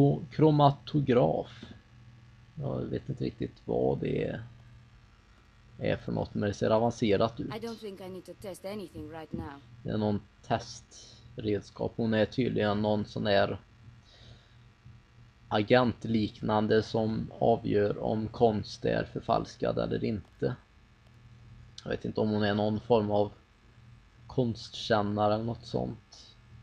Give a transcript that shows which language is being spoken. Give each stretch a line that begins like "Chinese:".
Swedish: Kromatograf. Jag vet inte riktigt vad det är för något, men det ser avancerat ut.
English: I don't think I need to test anything right now.
Swedish: Det är någon testredskap. Hon är tydligen någon sån där agentliknande som avgör om konst är förfalskad eller inte. Jag vet inte om hon är någon form av konstkännare eller något sånt.